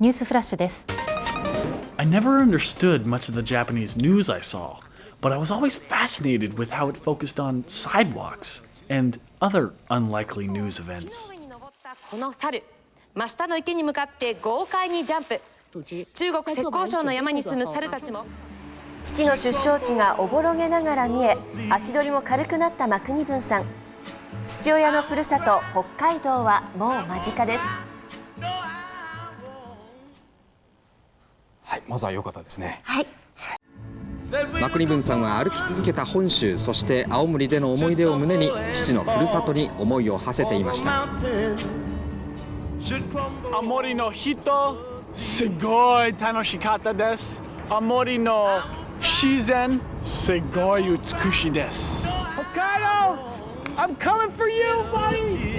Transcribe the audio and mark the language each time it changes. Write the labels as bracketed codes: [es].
[ja] News Flash です。 [en] I never understood much of the Japanese news I saw, but I was always fascinated with how it focused on sidewalks and other unlikely news events. [ja] この猿、真下の池に向かって豪快にジャンプ。中国浙江省の山に住む猿たちも。父の出生地がおぼろげながら見え、足取りも軽くなった真国分さん。父親のふるさと北海道はもう間近です。はい、まずは良かったですね。はい。真国分さんは歩き続けた本州、そして青森での思い出を胸に父のふるさとに思いを馳せていました。青森の人、すごい楽しかったです。青森の自然、すごい美しいです。北海道、 [en] I'm coming for you, buddy.